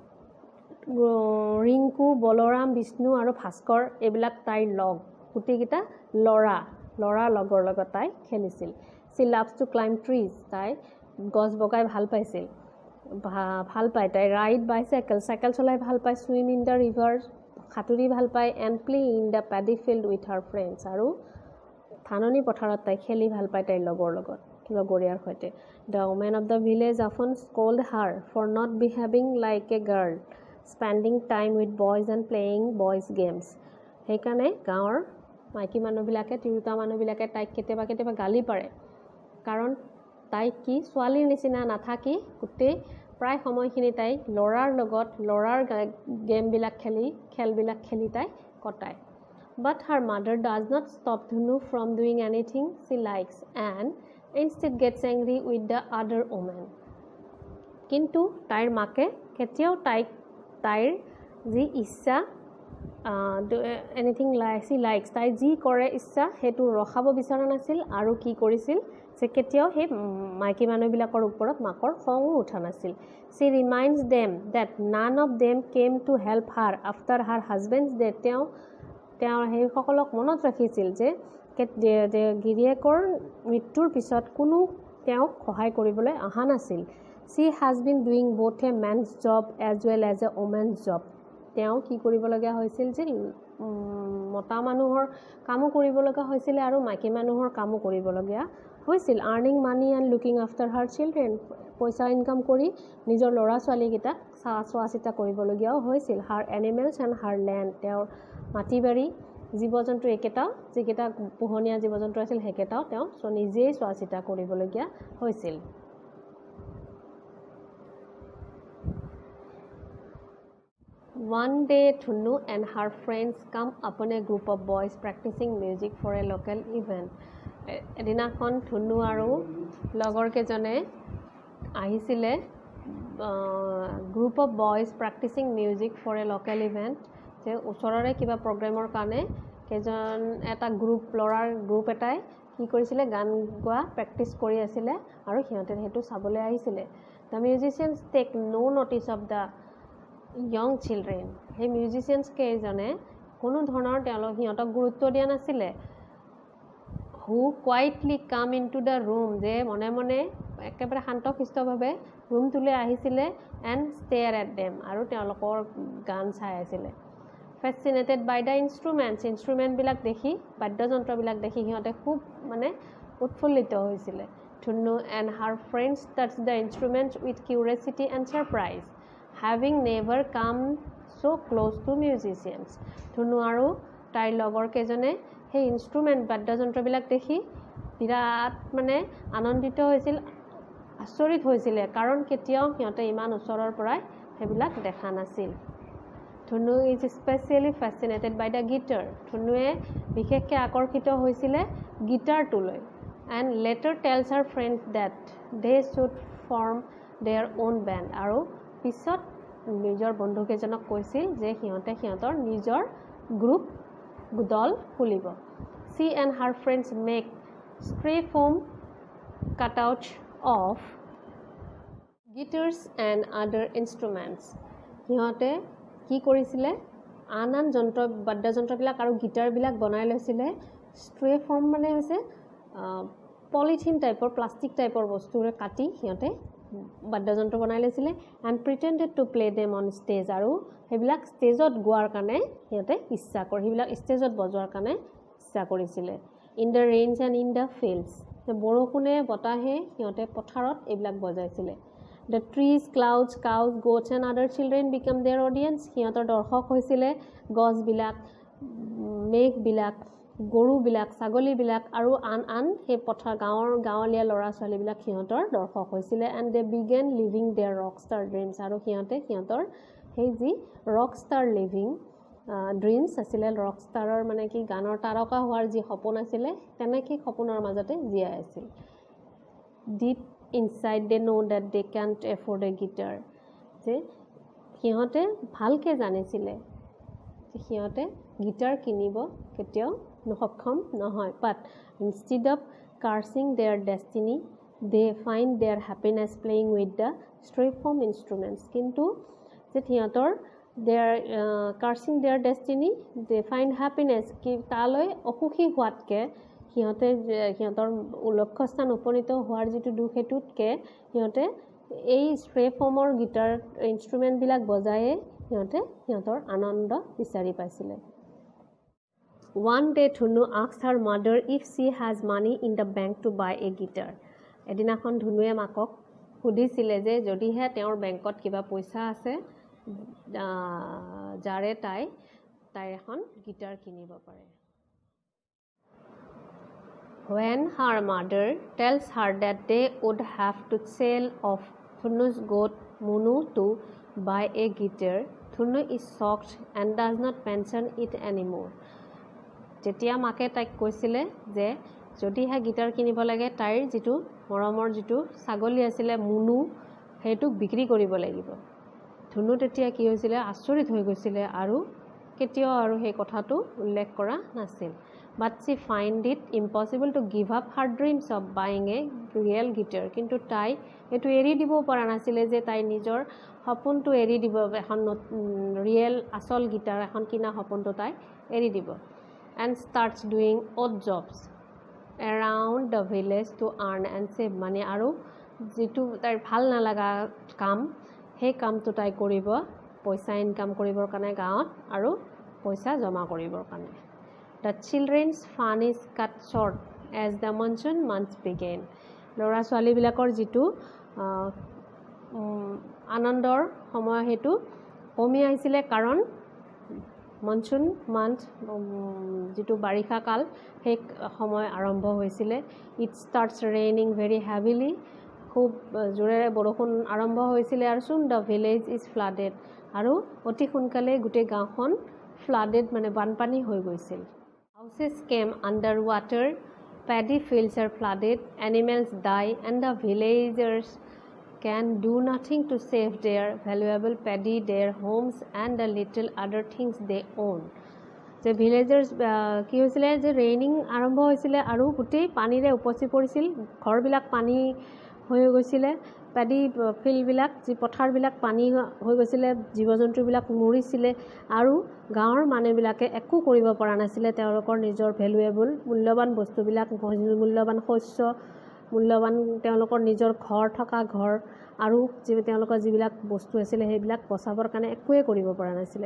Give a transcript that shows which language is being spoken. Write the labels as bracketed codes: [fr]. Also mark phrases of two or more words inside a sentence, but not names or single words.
[as] ৰিংকু বলৰাম বিষ্ণু আৰু ভাস্কৰ এইবিলাক তাইৰ লগ গুটিকেইটা লৰা লগৰ লগত তাই খেলিছিল [en] she loves to climb trees [as] তাই গছ বগাই ভাল পাইছিল ভাল পায় তাই ৰাইড চাইকেল চলাই ভাল পায় [en] swim in the river [as] সাঁতুৰি ভাল পায় [en] and play in the paddy field with her friends [as] আৰু ধাননি পথাৰত তাই খেলি ভাল পায় তাইৰ লগৰীয়াৰ সৈতে [en] the women of the village often scold her for not behaving like a girl spending time with boys and playing boys games [as] সেইকাৰণে গাঁৱৰ মাইকী মানুহবিলাকে তিৰোতা মানুহবিলাকে তাইক কেতিয়াবা গালি পাৰে কাৰণ তাই কি ছোৱালীৰ নিচিনা নাথাকি গোটেই প্ৰায় সময়খিনি তাই লৰাৰ গেমবিলাক খেলবিলাক খেলি তাই কটায় [en] but her mother does not stop Dhunu from doing anything she likes and instead gets angry with the other women [as] কিন্তু তাইৰ মাকে কেতিয়াও তাইৰ যি ইচ্ছা anything [en] like she likes [as] তাই যি কৰে ইচ্ছা হেতু ৰখাব বিচৰা নাছিল আৰু কি কৰিছিল যে কেতিয়াও হে মাইকী মানুহবিলাকৰ ওপৰত মাকৰ খং উঠা নাছিল [en] she reminds them that none of them came to help her after her husband's death [as] তেওঁ সেই সকলক মনত ৰাখিছিল যে গিৰিয়েকৰ মৃত্যুৰ পিছত কোনো তেওঁক সহায় কৰিবলৈ অহা নাছিল [en] she has been doing both a man's job as well as a woman's job [as] তেওঁ কি কৰিব লগা হৈছিল যে মতা মানুহৰ কামো কৰিব লগা হৈছিল আৰু মাইকী মানুহৰ কামো কৰিব লগা হৈছিল [en] earning money and looking after her children [as] পইচা ইনকাম কৰি নিজৰ ল'ৰা ছোৱালীকেইটাক চোৱা চিতা কৰিবলগীয়াও হৈছিল [en] her animals and her land [as] তেওঁৰ মাটি বাৰী জীৱ-জন্তু যিকেইটা পোহনীয়া জীৱ-জন্তু আছিল সেইকেইটাও তেওঁ নিজেই চোৱা চিতা কৰিবলগীয়া হৈছিল [en] One day, Dhunu and her friends come upon a group of boys practicing music for a local event. [as] এদিনাখন ধুনু আৰু লগৰ কেজনে আহিছিলে [en] group of boys practicing music for a local event [as] যে ওচৰৰে কিবা প্ৰগ্ৰামৰ কাৰণে এটা ল'ৰাৰ গ্ৰুপ এটাই কি কৰিছিলে গান গোৱা প্ৰেক্টিছ কৰি আছিলে আৰু সিহঁতে সেইটো চাবলৈ আহিছিলে [en] The musicians take no notice of the young children hey musicians [as] কেজনে কোনো ধৰণৰ সিহঁতক গুৰুত্ব দিয়া নাছিলে [en] who quietly come into the room [as] যে মনে একেবাৰে শান্তশিষ্টভাৱে ৰুমটোলৈ আহিছিলে [en] and stare at them [as] আৰু তেওঁলোকৰ গান চাই আছিলে [en] fascinated by the instrument [as] বিলাক দেখি বাদ্যযন্ত্ৰবিলাক দেখি সিহঁতে খুব উৎফুল্লিত হৈছিলে [en] Dhunu and her friends touched the instruments with curiosity and surprise having never come so close to musicians [as] Dhunu আৰু তাইৰ লগৰ কেজনে সেই ইনষ্ট্ৰুমেণ্ট বাদ্যযন্ত্ৰবিলাক দেখি বিৰাট আনন্দিত হৈছিল আচৰিত হৈছিলে কাৰণ কেতিয়াও সিহঁতে ইমান ওচৰৰ পৰাই সেইবিলাক দেখা নাছিল [en] Dhunu is especially fascinated by the guitar [as] ধুনুৱে বিশেষকৈ আকৰ্ষিত হৈছিলে গিটাৰটোলৈ [en] and later tells her friends that they should form their own band [as] আৰু পিছত নিজৰ বন্ধুকেইজনক কৈছিল যে সিহঁতৰ নিজৰ গ্ৰুপ দল খুলিব [en] She and her friends make spray foam cutouts of guitars and other instruments [as] সিহঁতে কি কৰিছিলে আন বাদ্যযন্ত্ৰবিলাক আৰু গিটাৰবিলাক বনাই লৈছিলে স্প্ৰে ফৰ্ম হৈছে পলিথিন টাইপৰ প্লাষ্টিক টাইপৰ বস্তুৰে কাটি সিহঁতে বাদ্যযন্ত্ৰ বনাই লৈছিলে [en] and pretended to play them on stage [as] আৰু সেইবিলাক ষ্টেজত গোৱাৰ কাৰণে সিহঁতে সেইবিলাক ষ্টেজত বজোৱাৰ কাৰণে ইচ্ছা কৰিছিলে [en] in the rains and in the fields [as] বৰষুণে বতাহে সিহঁতে পথাৰত এইবিলাক বজাইছিলে [en] The trees, clouds, cows, goats and other children become their audience [as] সিহঁতৰ দৰ্শক হৈছিলে গছবিলাক মেঘবিলাক গৰুবিলাক ছাগলীবিলাক আৰু আন সেই গাঁৱলীয়া ল'ৰা ছোৱালীবিলাক সিহঁতৰ দৰ্শক হৈছিলে [en] and they began living their rockstar dreams [as] আৰু সিহঁতৰ সেই যি [en] rockstar living dreams [as] আছিলে rockstarৰ কি গানৰ তাৰকা হোৱাৰ যি সপোন আছিলে তেনেকৈ সপোনৰ মাজতে জীয়াই আছিল [en] deep inside they know that they can't afford a guitar. [as] যে সিহঁতে ভালকে জানিছিলে যে সিহঁতে গিটাৰ কিনিব কেতিয়াও সক্ষম নহয়, [en] but instead of cursing their destiny they find their happiness playing with the string instruments. [as] কিন্তু যে সিহঁতৰ [en] cursing their destiny they find happiness [as] কি তালৈ অসুখী হোৱাতকে সিহঁতে সিহঁতৰ লক্ষ্যস্থান উপনীত হোৱাৰ যিটো দুখ হেতুতকে সিহঁতে এই স্ট্ৰে ফৰ্মৰ গিটাৰ ইনষ্ট্ৰুমেণ্টবিলাক বজায়ে সিহঁতে সিহঁতৰ আনন্দ বিচাৰি পাইছিলে. [en] One day Dhunu asked her mother if she has money in the bank to buy a guitar. [as] এদিনাখন ধুনুৱে মাকক সুধিছিলে যে যদিহে তেওঁৰ বেংকত কিবা পইচা আছে যাৰে তাইৰ এখন গিটাৰ কিনিব পাৰে. [en] When her mother tells her that they would have to sell off Dhunu's goat Munu to buy a guitar, Dhunu is shocked and does not mention it anymore. [as] যেতিয়া মাকে তাইক কৈছিলে যে যদিহে গিটাৰ কিনিব লাগে তাইৰ যিটো মৰমৰ যিটো ছাগলী আছিলে মুনু সেইটোক বিক্ৰী কৰিব লাগিব, ধুনু তেতিয়া কি হৈছিলে আচৰিত হৈ গৈছিলে আৰু কেতিয়াও আৰু সেই কথাটো উল্লেখ কৰা নাছিল. [en] But she find it impossible to give up her dreams of buying a real guitar. [as] কিন্তু তাই এইটো এৰি দিব পৰা নাছিলে যে তাই নিজৰ সপোনটো এৰি দিব, এখন ৰিয়েল আচল গিটাৰ এখন কিনা সপোনটো তাই এৰি দিব. [en] And starts doing odd jobs around the village to earn and save money. [as] আৰু যিটো তাইৰ ভাল নালাগা কাম সেই কামটো তাই কৰিব পইচা ইনকাম কৰিবৰ কাৰণে গাঁৱত আৰু পইচা জমা কৰিবৰ কাৰণে. [en] The children's fun is cut short as the monsoon months began. [as] ল'ৰা ছোৱালীবিলাকৰ যিটো আনন্দৰ সময় সেইটো কমি আহিছিলে কাৰণ [en] monsoon month [as] যিটো বাৰিষা কাল সেই সময় আৰম্ভ হৈছিলে. [en] It starts raining very heavily. [as] খুব জোৰেৰে বৰষুণ আৰম্ভ হৈছিলে আৰু [en] soon the village is flooded. [as] আৰু অতি সোনকালে গোটেই গাঁওখন ফ্লাডেড মানে বানপানী হৈ গৈছিল. [en] Houses came under water, paddy fields are flooded, animals die, and the villagers can do nothing to save their valuable paddy, their homes, and the little other things they own. [as] যে ভিলেজাৰ্ছ কি হৈছিলে যে ৰেইনিং আৰম্ভ হৈছিলে আৰু গোটেই পানীৰে উপচি পৰিছিল, ঘৰবিলাক পানী হৈ গৈছিলে, [en] paddy fieldবিলাক [as] যি পথাৰবিলাক পানী হৈ গৈছিলে, জীৱ জন্তুবিলাক মৰিছিলে আৰু গাঁৱৰ মানুহবিলাকে একো কৰিব পৰা নাছিলে তেওঁলোকৰ নিজৰ ভেলুৱেবল মূল্যৱান বস্তুবিলাক, মূল্যৱান শস্য, মূল্যৱান তেওঁলোকৰ নিজৰ ঘৰ থকা ঘৰ আৰু তেওঁলোকৰ যিবিলাক বস্তু আছিলে সেইবিলাক বচাবৰ কাৰণে একোৱে কৰিব পৰা নাছিলে.